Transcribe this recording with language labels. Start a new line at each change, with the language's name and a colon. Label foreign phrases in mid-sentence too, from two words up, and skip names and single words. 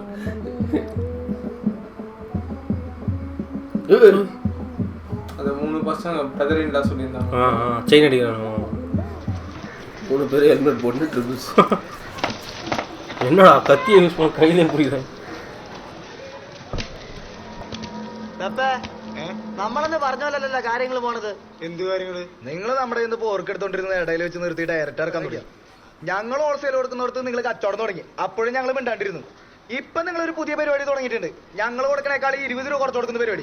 Tamil: அந்த 3 பசங்க
English: brother in law
Tamil: சொல்லியிருந்தாங்க. செயின் அடிக்கிறாங்க 3 பேர் ஹெல்மெட் போட்டு ட்ரிபிள்ஸ். என்னடா கத்தியை யூஸ் பண்ண கையிலே பிடிக்கிறேன்.
Malayalam: നമ്മളെന്ന് പറഞ്ഞല്ലോ കാര്യങ്ങൾ പോണത്. എന്ത് കാര്യങ്ങള്? നിങ്ങൾ നമ്മുടെ ഇന്ന് പോർക്കെടുത്തോണ്ടിരുന്ന ഇടയിൽ വെച്ച് നിർത്തി ഡയറക്റ്റ് ഇറക്കാൻ തുടങ്ങി. ഞങ്ങൾ ഹോൾസെയിൽ കൊടുക്കുന്നിടത്ത് നിങ്ങൾ കച്ചവടം തുടങ്ങി. അപ്പോഴും ഞങ്ങൾ മിണ്ടാണ്ടിരുന്നു. ഇപ്പൊ നിങ്ങൾ ഒരു പുതിയ പരിപാടി തുടങ്ങിയിട്ടുണ്ട്. ഞങ്ങൾ കൊടുക്കണേക്കാൾ 20 രൂപ കുറച്ച് കൊടുക്കുന്ന പരിപാടി.